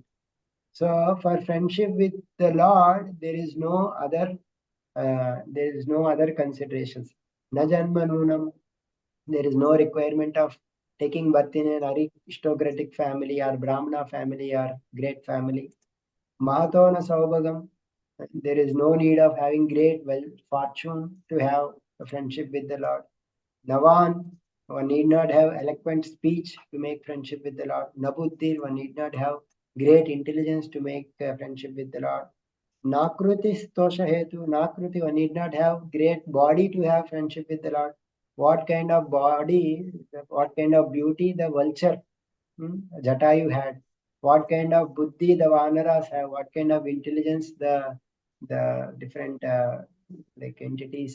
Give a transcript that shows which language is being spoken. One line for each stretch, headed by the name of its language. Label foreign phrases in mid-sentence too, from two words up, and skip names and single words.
English: So for friendship with the Lord, there is no other considerations.
Sanskrit: Na janmanunam,
English: there is no requirement of taking birth in an aristocratic family or Brahmana family or great family.
Sanskrit: Mahato na saubhagam,
English: there is no need of having great fortune to have a friendship with the Lord. Navan, one need not have eloquent speech to make friendship with the Lord. Nabuddhir, one need not have great intelligence to make friendship with the Lord.
Sanskrit: Nakruti stosha hetu. Nakruti,
English: one need not have great body to have friendship with the Lord. What kind of body, what kind of beauty the vulture, Jatayu had. What kind of buddhi the Vanaras have. What kind of intelligence the different like entities.